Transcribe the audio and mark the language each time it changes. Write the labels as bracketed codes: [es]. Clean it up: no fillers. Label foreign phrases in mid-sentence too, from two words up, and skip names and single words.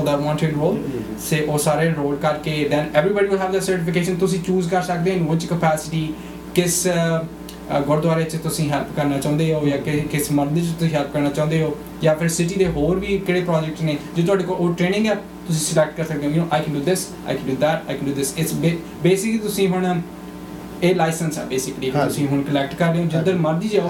[en] that want to enroll say [pa] ਉਹ ਸਾਰੇ enroll ਕਰਕੇ [en] then everybody will have the certification [pa] ਤੁਸੀਂ choose ਕਰ ਸਕਦੇ ਹੋ [en] in which capacity [pa] ਕਿਸ ਗੁਰਦੁਆਰੇ 'ਚ ਤੁਸੀਂ ਹੈਲਪ ਕਰਨਾ ਚਾਹੁੰਦੇ ਹੋ ਜਾਂ ਕਿਸ ਮੰਦਿਰ 'ਚ ਤੁਸੀਂ ਹੈਲਪ ਕਰਨਾ ਚਾਹੁੰਦੇ ਹੋ ਜਾਂ ਫਿਰ ਸਿਟੀ ਦੇ ਹੋਰ ਵੀ ਕਿਹੜੇ ਪ੍ਰੋਜੈਕਟ ਨੇ ਜੇ ਤੁਹਾਡੇ ਕੋਲ ਉਹ ਟ੍ਰੇਨਿੰਗ ਹੈ ਤੁਸੀਂ ਸਿਲੈਕਟ ਕਰ ਸਕਦੇ ਹੋ [en] you know I can do this I can do that I can do this it's basically [pa] ਤੁਸੀਂ ਹੁਣ ਇਹ ਲਾਇਸੈਂਸ ਹੈ ਬੇਸਿਕਲੀ ਤੁਸੀਂ ਹੁਣ ਕਲੈਕਟ ਕਰ ਰਹੇ ਹੋ ਜਿੱਧਰ ਮਰਜ਼ੀ ਜਾਓ